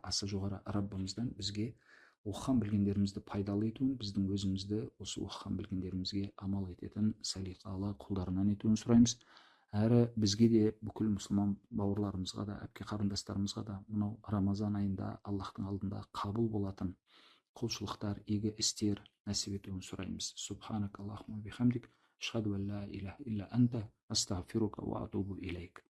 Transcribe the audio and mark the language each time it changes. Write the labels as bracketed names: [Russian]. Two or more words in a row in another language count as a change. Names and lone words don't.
[Kazakh] Аса жоғары Раббымыздан бізге оқыған білгендерімізді пайдалы етуін, біздің өзімізді осы оқыған білгендерімізге амал ететін салиқалы құлдарынан етуін сұраймыз. Әрі бізге де бүкіл мұсылман бауырларымызға да, әпке қарындастарымызға да мынау Рамазан айында Аллахтың алдында қабыл болатын құлшылықтар, игі істер нәсіп етуін сұраймыз. [Arabic] سبحانك اللهم وبحمدك، أشهد أن لا إله إلا أنت، أستغفرك وأتوب إليك.